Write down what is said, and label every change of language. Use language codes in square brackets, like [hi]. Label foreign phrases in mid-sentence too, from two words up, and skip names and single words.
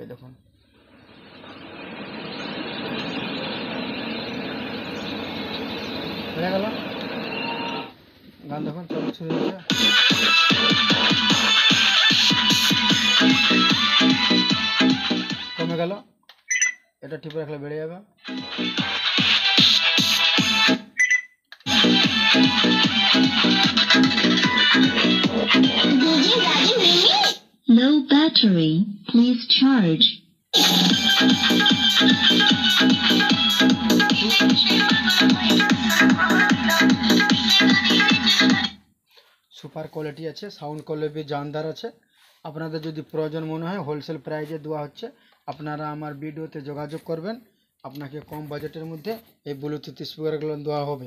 [bn] দেখুন বেড়ে গেল গান, দেখুন চলে শুরু হয়েছে। কমে গেল, এটা টিপে রাখলে বেড়ে যাবে। [en] डीजे राजू remix। Low battery, please charge। super quality [bn] আছে, [en] sound quality [bn] জানদার আছে। আপনাদের যদি প্রয়োজন মনে হয় [en] wholesale price [bn] দেওয়া হচ্ছে, আপনারা আমার ভিডিওতে যোগাযোগ করবেন, আপনাকে কম বাজেটের মধ্যে এই [en] Bluetooth speakers [bn] দেওয়া হবে।